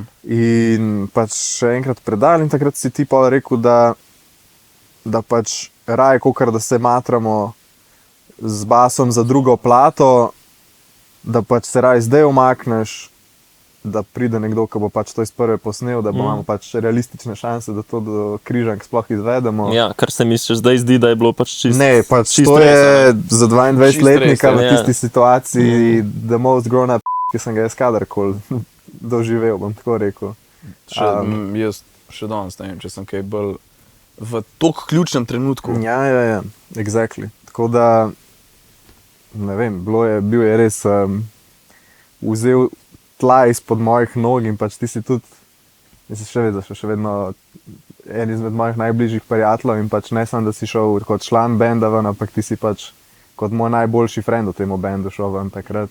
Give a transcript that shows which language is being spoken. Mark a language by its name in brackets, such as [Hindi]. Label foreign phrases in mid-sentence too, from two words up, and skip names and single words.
[Slovenian] In pač še enkrat predal in takrat si ti pol rekel, da pač raje, kakor da se matramo z basom za drugo plato, da pač se raje zdaj umakneš, da pride nekdo, ki bo pač to iz prve posnel, da imamo pač realistične šanse, da to do Križank sploh izvedemo. Ja, kar se mi še zdaj zdi, da je bilo pač čisto. Ne, pač to je za 22-letnika v tisti situaciji [English] the most grown up, [Slovenian] ki sem ga jaz kadarkoli doživel, bom tako rekel. Jaz še danes ne vem, če sem kaj bolj v tok ključnem trenutku. Ja, exactly. Tako da, ne vem, bil je res vzel tla izpod mojih nog in pač ti si tudi, še vedno en izmed mojih najbližjih prijateljev in pač ne samo, da si šel kot član benda ven, ampak ti si pač kot moj najboljši friend v tem bendu šel ven takrat.